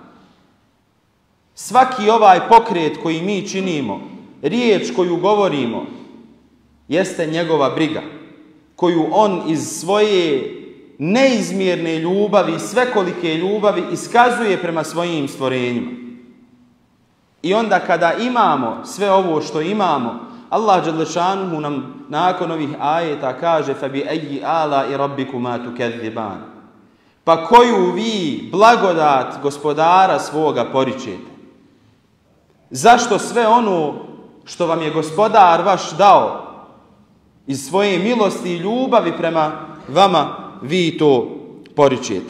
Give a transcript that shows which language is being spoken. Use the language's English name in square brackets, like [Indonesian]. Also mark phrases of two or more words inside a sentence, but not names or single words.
[Bosnian] Svaki ovaj pokret koji mi činimo, riječ koju govorimo, jeste njegova briga, koju on iz svoje neizmjerne ljubavi, svekolike ljubavi iskazuje prema svojim stvorenjima. I onda kada imamo sve ovo što imamo, Allah dželešanuhu nam nakon ovih ajeta kaže [Arabic] فَبِأَيِّ آلَاءِ رَبِّكُمَا تُكَذِّبَانِ, [Bosnian] pa koju vi blagodat gospodara svoga poričete? Zašto sve ono što vam je gospodar vaš dao iz svoje milosti i ljubavi prema vama, vi to poričete?